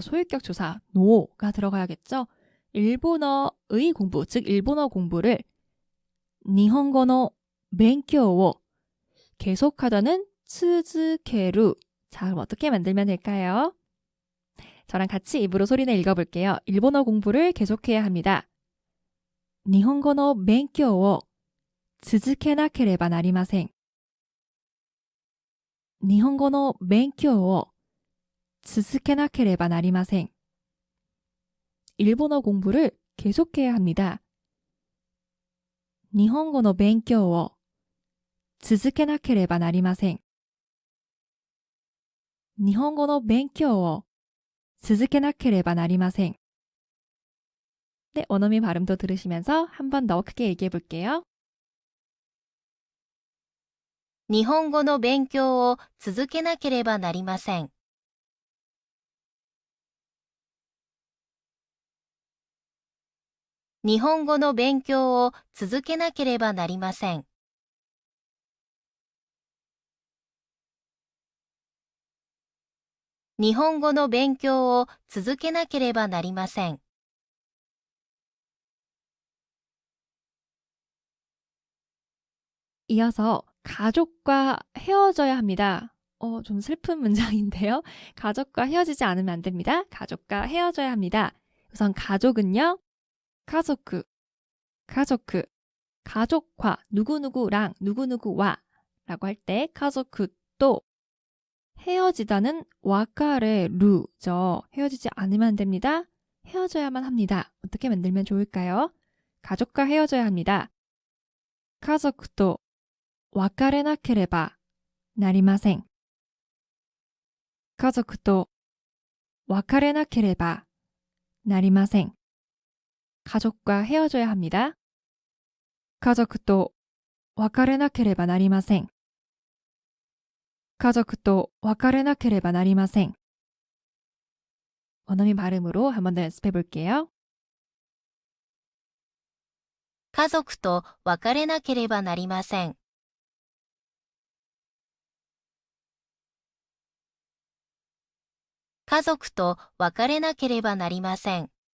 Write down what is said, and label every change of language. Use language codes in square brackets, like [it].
[ko] 소유격 조사 노가 들어가야겠죠? 일본어의 공부, 즉 일본어 공부를 [ja] 니혼고노 벤교오 [ko] 계속하다는 츠즈케루. 자, 그럼 어떻게 만들면 될까요? 저랑 같이 입으로 소리내 읽어볼게요. 일본어 공부를 계속해야 합니다. [ja] 日本語の勉強を続けなければなりません。日本語の勉強を続けなければなりません。 [ko] 일본어 공부를 계속해야 합니다. [ja] 日本語の勉強を続けなければなりません。日本語の勉強を続けなければなりません。 [ko] 네, 원어민 발음도 들으시면서 한 번 더 크게 얘기해 볼게요. [ja] 日本語の勉強を続けなければなりません。日本語の勉強を続けなければなりません。日本語の勉強を続けなければなりません。 [ko] 이어서 가족과 헤어져야 합니다. 좀 슬픈 문장인데요. 가족과 헤어지지 않으면 안 됩니다. 가족과 헤어져야 합니다. 우선 가족은요. 가족, 가족과 누구누구랑 누구누구와 라고 할 때 가족도 헤어지다는 와카레루죠. 헤어지지 않으면 안 됩니다. 헤어져야만 합니다. 어떻게 만들면 좋을까요? 가족과 헤어져야 합니다. [ja] 가족도 別れなければなりません。家族と別れなければなりません。 [ko] 가족과 헤어져야 합니다. [ja] 가족도 別れなければなりません。家族と別れなければなりません。 [ko] 원어민 발음으로 한 번 더 연습해 볼게요. [ja] 家族と別れなければなりません。家族と別れなければなりません。